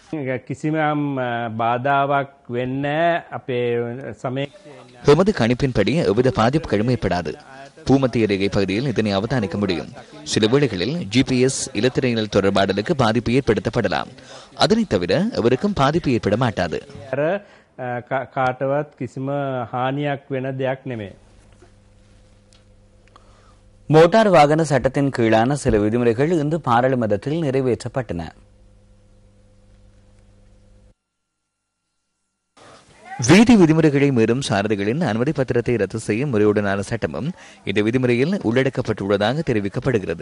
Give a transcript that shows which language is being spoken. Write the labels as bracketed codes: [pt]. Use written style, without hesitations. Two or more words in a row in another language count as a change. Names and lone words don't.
[ta] எமது கணிப்பின்படி எவ்வித பாதிப்புகளும் ஏற்படாது. பூமத்திய ரேகை பகுதியில் இதனை அவதானிக்க முடியும். சில வேளைகளில் GPS இலத்திரையினல் தொடர்பாடலுக்கு பாதிப்பு ஏற்படுத்தப்படலாம். அதனை தவிர எவருக்கும் பாதிப்பு ஏற்பட மாட்டாது. [si] කාටවත් කිසිම හානියක් වෙන දෙයක් නෙමෙයි. [ta] மோட்டார் வாகன சட்டத்தின் கீழான சில விதிமுறைகள் இன்று பாராளுமன்றத்தில் நிறைவேற்றப்பட்டன. வீதி விதிமுறைகளை மீறும் சாரதிகளின் அனுமதி பத்திரத்தை ரத்து செய்யும் முறையுடனான சட்டமும் இந்த விதிமுறையில் உள்ளடக்கப்பட்டுள்ளதாக தெரிவிக்கப்படுகிறது.